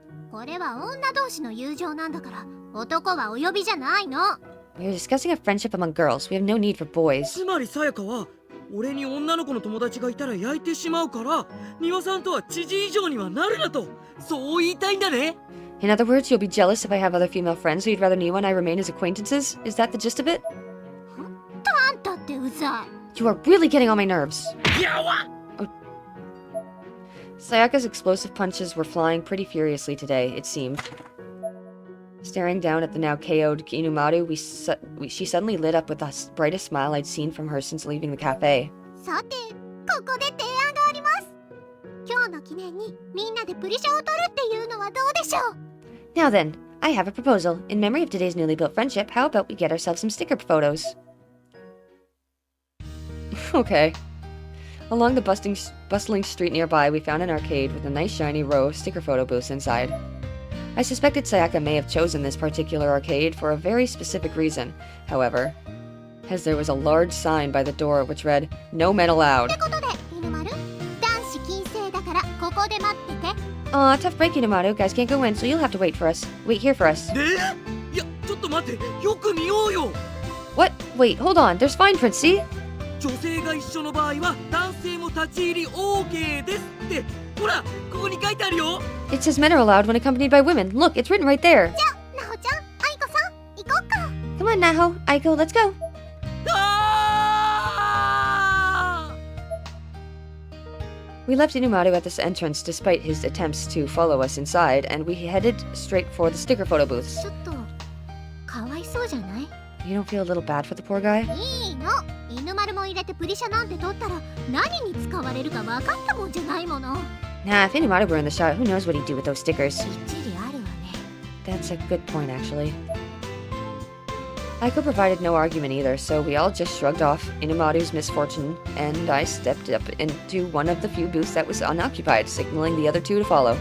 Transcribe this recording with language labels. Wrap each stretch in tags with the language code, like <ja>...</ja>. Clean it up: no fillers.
<ja>これは女同士の友情なんだから男はお呼びじゃないの。</ja> <en>We're discussing a friendship among girls. We have no need for boys.</en> <ja>つまりさやかは俺に女の子の友達がいたら焼いてしまうから丹羽さんとは知人以上にはなるなとそう言いたいんだね。</ja> <en>In other words, you'll be jealous if I have other female friends, so you'd rather Niwa and I remain as acquaintances? Is that the gist of it?</en> <ja>あんたってうざい。</ja> <en>You are really getting on my nerves. やわ Sayaka's explosive punches were flying pretty furiously today, it seemed. Staring down at the now KO'd Inumaru, she suddenly lit up with the brightest smile I'd seen from her since leaving the cafe.</en> <ja>さてここで提案があります。今日の記念にみんなでプリシャを取るっていうのはどうでしょう？</ja> <en>Now then, I have a proposal. In memory of today's newly built friendship, how about we get ourselves some sticker photos? Okay. Along the bustling street nearby, we found an arcade with a nice shiny row of sticker photo booths inside. I suspected Sayaka may have chosen this particular arcade for a very specific reason, however, as there was a large sign by the door which read, "No men allowed."</en> <ja>ってことで犬丸、男子禁制だからここで待ってて。</ja> <en>Aw, tough break, Inumaru. Guys can't go in, so you'll have to wait here for us.</en> <ja>でいやちょっと待ってよく見ようよ。</ja> <en>What? Wait, hold on. There's fine print, see?</en> <ja>女性が一緒の場合は男性も立ち入り OK ですってほらここに書いてあるよ。</ja> <en>It says men are allowed when accompanied by women. Look, it's written right there.</en> <ja>なほちゃん、あいこさん、行こっか。</ja> <en>Come on, Naho. Aiko, let's go. あ We left Inumaru at this entrance despite his attempts to follow us inside, and we headed straight for the sticker photo booths.</en> <ja>ちょっとかわいそうじゃない？</ja> <en>You don't feel a little bad for the poor guy?</en> <ja>いいの。犬丸も入れてプリシャなんて取ったら何に使われるか分かったもんじゃないもの。</ja> <en>Nah, if Inumaru were in the shot, who knows what he'd do with those stickers?</en> <ja>きっちりあるわね。</ja> <en>That's a good point, actually. Aiko provided no argument either, so we all just shrugged off Inumaru's misfortune, and I stepped up into one of the few booths that was unoccupied, signaling the other two to follow.</en>